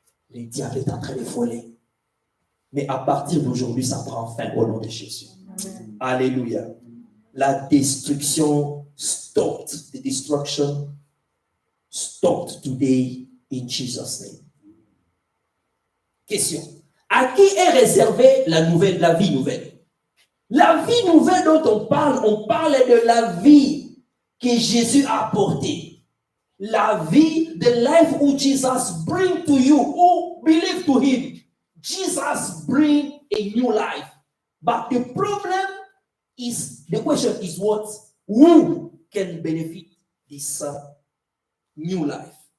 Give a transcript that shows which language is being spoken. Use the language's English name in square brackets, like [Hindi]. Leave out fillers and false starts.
[French] Les diables est en train de voler. Mais à partir d'aujourd'hui, ça prend fin au nom de Jésus. Amen. Alléluia. La destruction stopped. [English] The destruction stopped today in Jesus' name. [French] Question. À qui est réservée la vie nouvelle? La vie nouvelle dont on parle de la vie que Jésus a apportée. La vie, [English] the life who Jesus bring to you, who believe to him. Jesus bring a new life. But the problem is, the question is what? Who can benefit this new life?